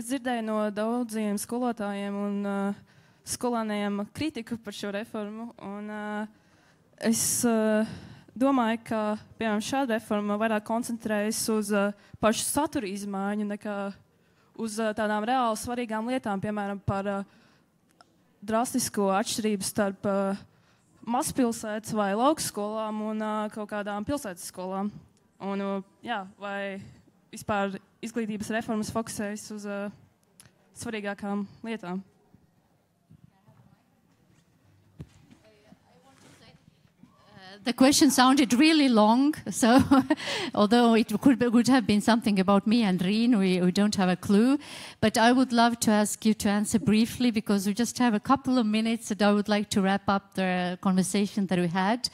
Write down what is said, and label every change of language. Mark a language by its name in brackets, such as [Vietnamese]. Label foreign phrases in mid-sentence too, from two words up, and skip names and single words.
[Latvian] dzirdēju no daudziem skolotājiem un skolāniem kritiku par šo reformu, un es domāju, ka, piemēram, šāda reforma vairāk koncentrējas uz pašu satura izmaiņu nekā uz tādām reāli svarīgām lietām, piemēram, par drastisko atšķirību starp mazpilsētas vai laukskolām un kaut kādām pilsētas skolām. Un, vai vispār izglītības reformas fokusējas uz svarīgākām lietām? [English] The question sounded really long, so although it would have been something about me and Riin, we don't have a clue. But I would love to ask you to answer briefly, because we just have a couple of minutes and I would like to wrap up the conversation that we had.